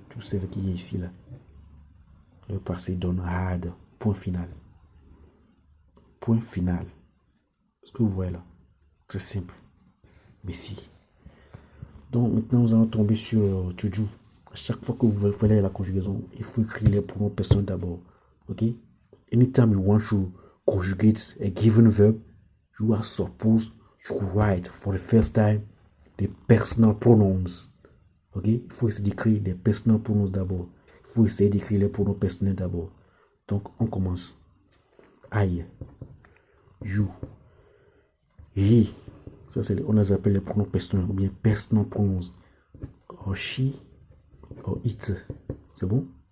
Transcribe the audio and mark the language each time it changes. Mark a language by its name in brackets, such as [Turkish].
[French] Tout ce qui est ici là. Le passé donne had. Point final. Point final. Ce que vous voyez là. Très simple. Mais si. Donc maintenant nous allons tomber sur to do. À chaque fois que vous faites la conjugaison, il faut écrire les pronoms personnels d'abord. Ok? [English] Anytime you want to conjugate a given verb, you are supposed to write for the first time the personal pronouns. Ok? [French] Il faut essayer d'écrire les [English] personal pronouns [French] d'abord. Il faut essayer d'écrire les pronoms personnels d'abord. Donc on commence. [English] I, you, he. [French] Ça c'est on les appelle les pronoms personnels ou bien [English] personal pronouns. Or she, or it. [French] C'est bon?